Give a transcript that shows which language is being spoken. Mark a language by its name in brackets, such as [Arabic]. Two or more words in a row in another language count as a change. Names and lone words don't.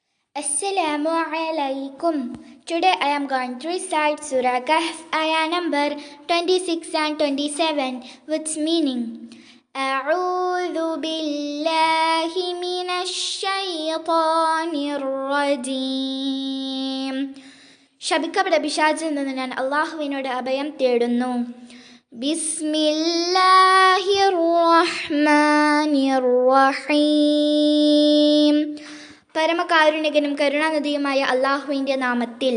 [Arabic] السلام عليكم. [English] Today I am going to recite Surah Kahf, ayah number 26 and 27, with meaning. [Arabic] أعوذ بالله من الشيطان الرجيم. [Malayalam] ശപിക്കപ്പെട്ട പിശാചിൽ നിന്ന് ഞാൻ അള്ളാഹുവിനോട് അഭയം തേടുന്നു. [Arabic] بسم الله الرحمن الرحيم. [Malayalam] പരമകാരുണികനും കരുണാനിധിയുമായ അള്ളാഹുവിൻ്റെ നാമത്തിൽ.